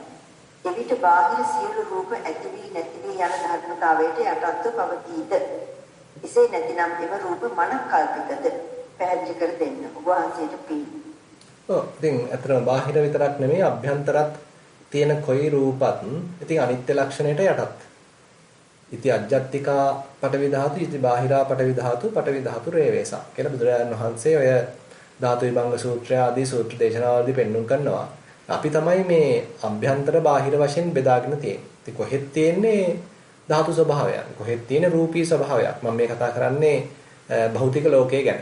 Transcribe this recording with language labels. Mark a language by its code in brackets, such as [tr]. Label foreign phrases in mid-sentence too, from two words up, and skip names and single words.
[si] එවිට බාහිර සියලු රූප ඇති වී නැති වී යන ධර්මතාවයට යටත්ව පවතීද? එසේ නැතිනම් එම රූප මනක් කල්පිතද? පැහැදිලි කර දෙන්න. ඔබ වහන්සේට පිං. ඉතින් අතරම බාහිර විතරක් නෙමෙයි අභ්‍යන්තරත් තියෙන කොයි රූපත් ඉතින් අනිත්‍ය ලක්ෂණයට යටත්. [pi] ඉති අජ්ජත්තිකා පඨවි ධාතු, ඉති බාහිරා පඨවි ධාතු, පඨවි ධාතු රේවේසා [si] කියලා බුදුරජාණන් වහන්සේ ඔය ධාතු විභංග සූත්‍රය ආදී සූත්‍ර දේශනාවලදී පෙන්වුම් කරනවා. අපි තමයි මේ අභ්‍යන්තර බාහිර වශයෙන් බෙදාගෙන තියෙන්නේ. ඉතින් කොහෙත් තියෙන්නේ ධාතු ස්වභාවයක්. කොහෙත් තියෙන රූපී ස්වභාවයක්. මම මේ කතා කරන්නේ භෞතික ලෝකය ගැන.